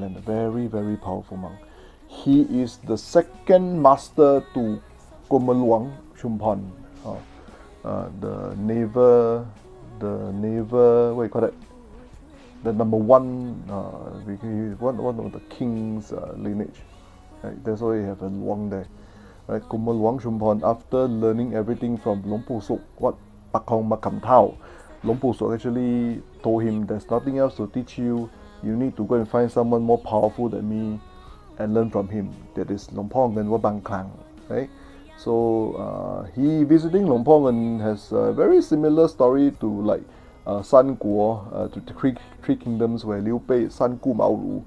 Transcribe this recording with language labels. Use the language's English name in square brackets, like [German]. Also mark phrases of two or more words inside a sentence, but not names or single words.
[English] A very, very powerful monk. He is the second master to Luang Phor Ngern, the naval, what you call that? The number one, one of the king's lineage. Right? That's why you have a Luang there. Right? Luang Phor Ngern, after learning everything from Luang Pu Sok, what Pakong Makam Tao, Luang Pu Sok actually told him, there's nothing else to teach you. You need to go and find someone more powerful than me and learn from him. That is Luang Phor Ngern Klang. Right? So he visiting Luang Phor Ngern has a very similar story to like San Guo, to the three kingdoms where Liu Bei, San Gu, Mao Lu.